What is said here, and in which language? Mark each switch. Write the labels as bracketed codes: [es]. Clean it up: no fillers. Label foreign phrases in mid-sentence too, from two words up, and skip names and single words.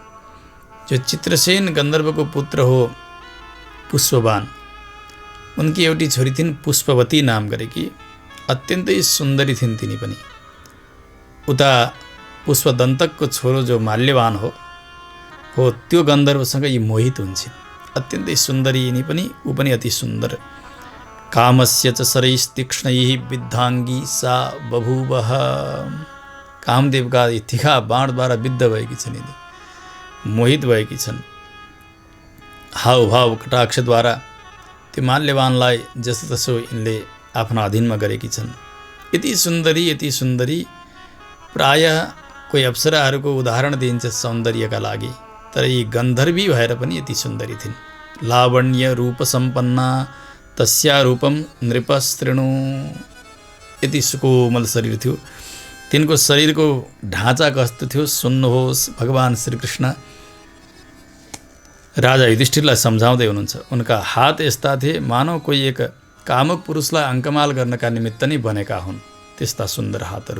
[ne] जो चित्रसेन गन्धर्वको पुत्र हो पुष्पवान, उनकी एउटी छोरी थिइन् पुष्पवती नाम गरेकी, अत्यन्तै सुन्दरी थिइन् तिनी पनि। उता पुष्पदन्तकको छोरो जो माल्यवान हो त्यो गन्धर्वसँग यी मोहित हुन्छन्, अत्यन्तै सुन्दरी यिनी पनि, ऊ पनि अति सुन्दर। [sa] कामस्य च शरैस्तीक्ष्णैः विद्धाङ्गी सा बभूवः। [ne] कामदेवका तीखा बाणद्वारा विद्ध भएकी छन् यिनी, मोहित भएकी छन्। हावभाव कटाक्षद्वारा त्यो माल्यवानलाई जसोतसो यिनले आफ्नो अधीनमा गरेकी छन्। यति सुन्दरी प्रायः कोही अप्सराहरूको उदाहरण दिइन्छ सौन्दर्यका लागि, तर यी गन्धर्वी भएर पनि यति सुन्दरी थिइन्। [sa] लावण्य रूप सम्पन्ना तस्या रूपम नृपस्तृणु। [ne] यति सुकोमल शरीर थियो तिनको। शरीरको ढाँचा कस्तो थियो सुन्नुहोस्। भगवान श्रीकृष्ण राजा युधिष्ठिरलाई सम्झाउँदै हुनुहुन्छ। उनका हात यस्ता थिए मानव कोही एक कामुक पुरुषलाई अङ्कमाल गर्नका निमित्त नै बनेका हुन्, त्यस्ता सुन्दर हातहरू।